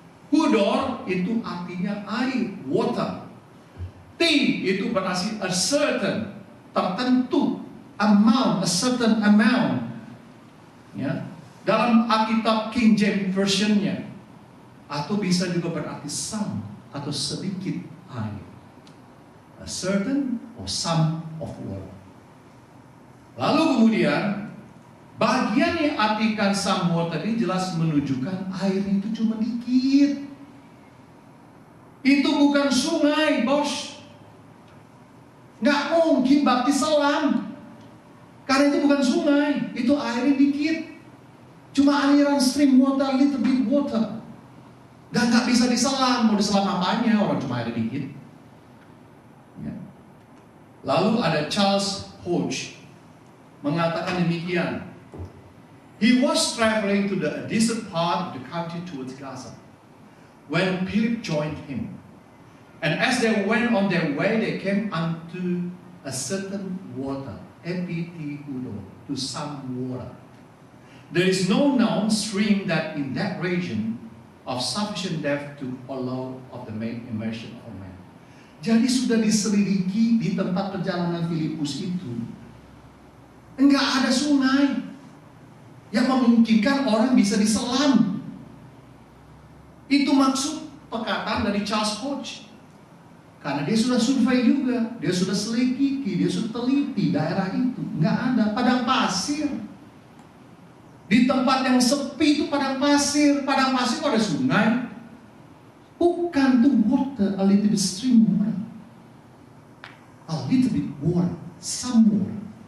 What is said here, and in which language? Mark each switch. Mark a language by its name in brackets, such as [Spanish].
[Indonesian] Hudor itu artinya air, water. Ti itu berarti a certain, tertentu, amount, [English] a certain amount. [Indonesian] Ya. Dalam Alkitab King James Version-nya, atau bisa juga berarti some atau sedikit air. [English] A certain or some of water. [Indonesian] Lalu kemudian bagian yang artikan some water ini jelas menunjukkan air itu cuma dikit. Itu bukan sungai, bos. Nggak mungkin baptis selam. Karena itu bukan sungai, itu airnya dikit. Cuma aliran [English] stream water, little bit water. [Indonesian] Dan nggak bisa diselam, mau diselam apanya, orang cuma air dikit. Ya. Lalu ada Charles Hodge mengatakan demikian. [English] He was traveling to the distant part of the country towards Gaza when Philip joined him. And as they went on their way, they came unto a certain water, epithudo, to some water. There is no known stream that in that region of sufficient depth to allow of the main immersion of man. [Indonesian] Jadi sudah diselidiki di tempat perjalanan Filipus itu, enggak ada sungai yang memungkinkan orang bisa diselam. Itu maksud perkataan dari Charles Hodge. Karena dia sudah survei juga, dia sudah selidiki, dia sudah teliti daerah itu, enggak ada, padang pasir. Di tempat yang sepi itu padang pasir ada sungai? Bukan, tuh water. [English] water, a little bit stream water. A little bit water, some water.